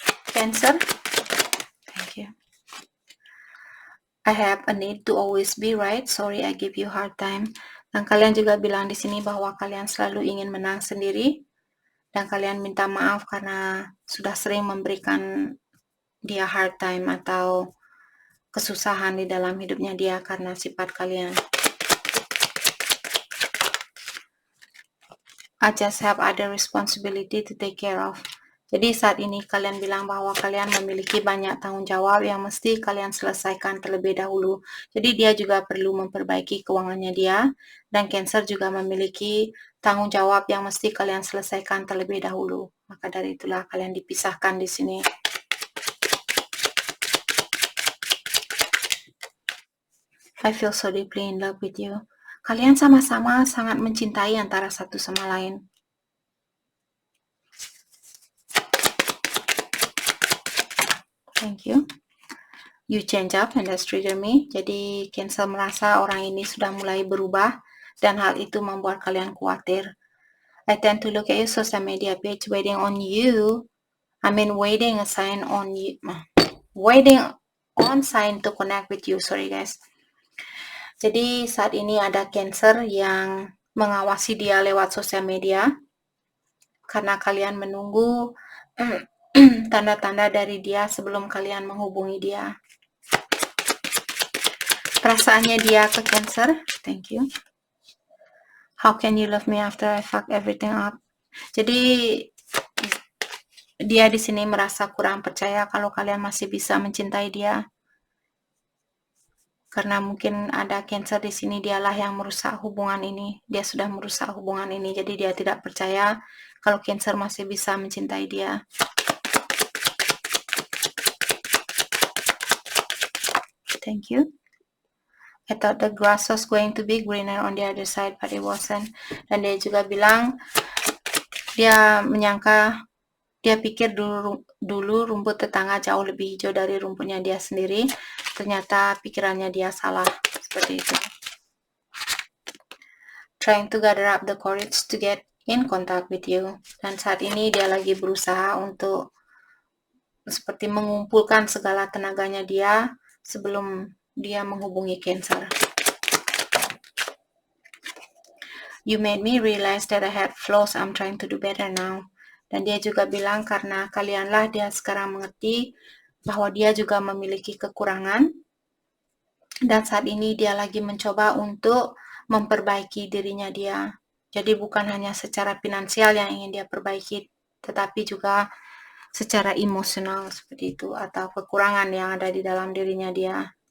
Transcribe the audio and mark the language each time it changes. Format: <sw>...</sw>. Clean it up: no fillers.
<en>Cancer. Thank you. I have a need to always be right. Sorry I give you hard time.</en> <id>Dan kalian juga bilang di sini bahwa kalian selalu ingin menang sendiri, dan kalian minta maaf karena sudah sering memberikan dia hard time atau kesusahan di dalam hidupnya dia karena sifat kalian.</id> <en>I just have other responsibility to take care of.</en> <id>Jadi saat ini kalian bilang bahwa kalian memiliki banyak tanggung jawab yang mesti kalian selesaikan terlebih dahulu. Jadi dia juga perlu memperbaiki keuangannya dia, dan Cancer juga memiliki tanggung jawab yang mesti kalian selesaikan terlebih dahulu. Maka dari itulah kalian dipisahkan di sini.</id> <en>I feel so deeply in love with you.</en> <id>Kalian sama-sama sangat mencintai antara satu sama lain.</id> <en>Thank you. You change up and that's trigger me.</en> <id>Jadi Cancer merasa orang ini sudah mulai berubah, dan hal itu membuat kalian khawatir.</id> <en>I tend to look at your social media page waiting on you. Waiting a sign on you. Waiting on sign to connect with you. Sorry guys.</en> <id>Jadi saat ini ada Cancer yang mengawasi dia lewat sosial media, karena kalian menunggu tanda-tanda dari dia sebelum kalian menghubungi dia. Perasaannya dia ke Cancer.</id> <en>Thank you. How can you love me after I fuck everything up?</en> <id>Jadi dia di sini merasa kurang percaya kalau kalian masih bisa mencintai dia. Karena mungkin ada Cancer di sini, dialah yang merusak hubungan ini. Dia sudah merusak hubungan ini, jadi dia tidak percaya kalau Cancer masih bisa mencintai dia.</id> <en>Thank you. I thought the grass was going to be greener on the other side, but it wasn't.</en> <id>Dan dia juga bilang, dia pikir dulu rumput tetangga jauh lebih hijau dari rumputnya dia sendiri. Ternyata pikirannya dia salah, seperti itu.</id> <en>Trying to gather up the courage to get in contact with you.</en> <id>Dan saat ini dia lagi berusaha untuk seperti mengumpulkan segala tenaganya dia sebelum dia menghubungi Cancer.</id> <en>You made me realize that I had flaws. I'm trying to do better now.</en> <id>Dan dia juga bilang karena kalianlah dia sekarang mengerti bahwa dia juga memiliki kekurangan. Dan saat ini dia lagi mencoba untuk memperbaiki dirinya dia. Jadi bukan hanya secara finansial yang ingin dia perbaiki, tetapi juga secara emosional seperti itu, atau kekurangan yang ada di dalam dirinya dia.</id>